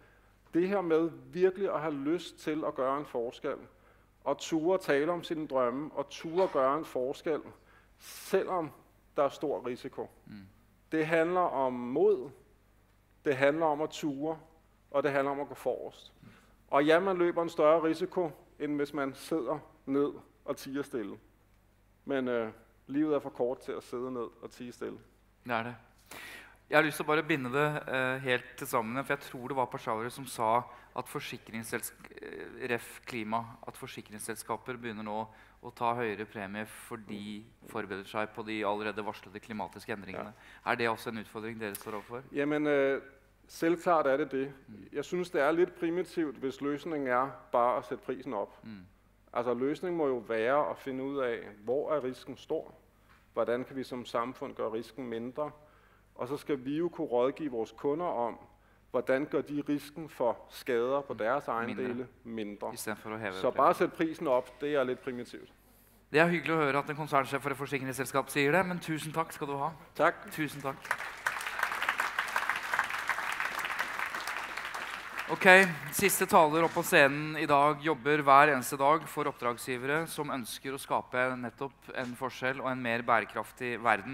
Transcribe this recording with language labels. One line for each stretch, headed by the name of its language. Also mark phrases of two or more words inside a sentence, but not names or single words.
Danish: Det her med virkelig at have lyst til at gøre en forskel, og ture tale om sine drømme, og ture gøre en forskel, selvom der er stor risiko. Det handler om mod, det handler om at ture, og det handler om at gå forrest. Og ja, man løber en større risiko, end hvis man sidder ned og tiger stille. Men livet er for kort til at sidde ned og tie stille. Det er det.
Norwegian: Jeg har lyst til å bare binde det helt til sammen, for jeg tror det var Pashawari som sa at forsikringsselskaper begynner nå å ta høyere premie fordi de forbereder seg på de allerede varslede klimatiske endringene. Ja. Er det også en utfordring dere står overfor?
Danish: Jamen, selvklart er det det. Jeg synes, det er lidt primitivt, hvis løsningen er bare at sætte prisen op. Altså, løsningen må jo være at finde ud af, hvor er risken stor? Hvordan kan vi som samfund gøre risken mindre? Og så skal vi jo kunne rådgive vores kunder om, hvordan gør de risken for skader på deres ejendele mindre. Så bare sætte prisen op, det er lidt primitivt.
Norwegian: Det er hyggelig å høre at en konsernsjef for et forsikringsselskap sier det, men tusen takk skal du ha.
Danish: Tak.
Norwegian: Tusen takk. Ok, siste taler opp på scenen i dag jobber hver eneste dag for oppdragsgivere som ønsker å skape nettopp en forskjell og en mer bærekraftig verden.